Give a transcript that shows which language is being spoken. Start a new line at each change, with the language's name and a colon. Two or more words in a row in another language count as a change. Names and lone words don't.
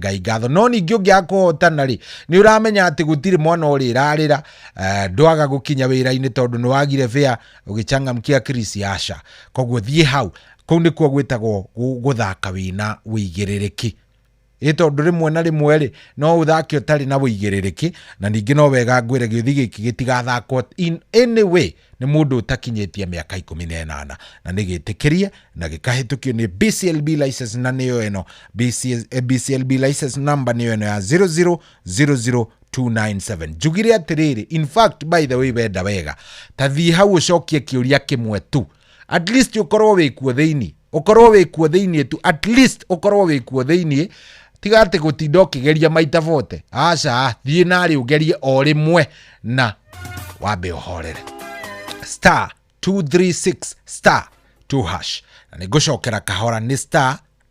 Kikuyu: Ngai ngatho no ningi ungiakuhotana ri ni uramenya ati gutiri mwana uri rarira ndwaga gukinya wira-ini tondu ni wagire fare ugichangamkia Chris asha koguo thie hau kou ni kuo gwitagwo guthaka wina wigiririki tondu rimwe na rimwe ri no uthake utari na wigiririki na ningi no wega ngwire giuthi giki gitigathakwo
English: in any way
Kikuyu: ni mundu utakinyetie miaka 18 na nigitikirie na gikahitukio ni BCLB license na niyo eno BCLB license number niyo eno ya 0000297 jugire atiriri.
English: In fact by the way
Kikuyu: wenda wega tathi hau ucokie kiuria kimwe tu
English: at least
Kikuyu: ukorwo wikuo thiini tu
English: at least
Kikuyu: ukorwo wikuo thiini tiga ati gutinda ukigeria maita vote aca thie nari ugerie o rimwe na wambe uhorere star 236 star 2 hash na nigucokera kahora ni star